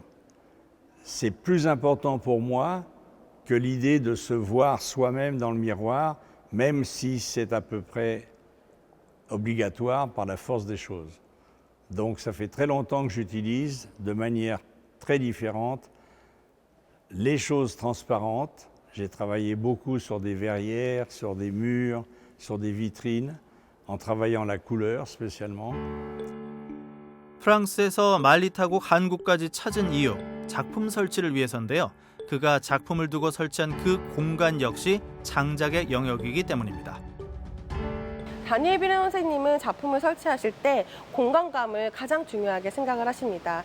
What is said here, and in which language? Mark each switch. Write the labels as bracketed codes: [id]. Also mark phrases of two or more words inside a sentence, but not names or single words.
[fr] C'est plus important pour moi que l'idée de se voir soi-même dans le miroir, même si c'est à peu près obligatoire par la force des choses. Donc ça fait très longtemps que j'utilise de manière très différente les choses transparentes. J'ai travaillé beaucoup sur des verrières, sur des murs, sur des vitrines, en travaillant la couleur spécialement. [ko] 프랑스에서 말리 타고 한국까지 찾은 이유, 작품 설치를 위해서인데요. 그가 작품을 두고 설치한 그 공간 역시 창작의 영역이기 때문입니다. 다니엘 뷰렌 선생님은 작품을 설치하실 때 공간감을 가장 중요하게 생각을 하십니다.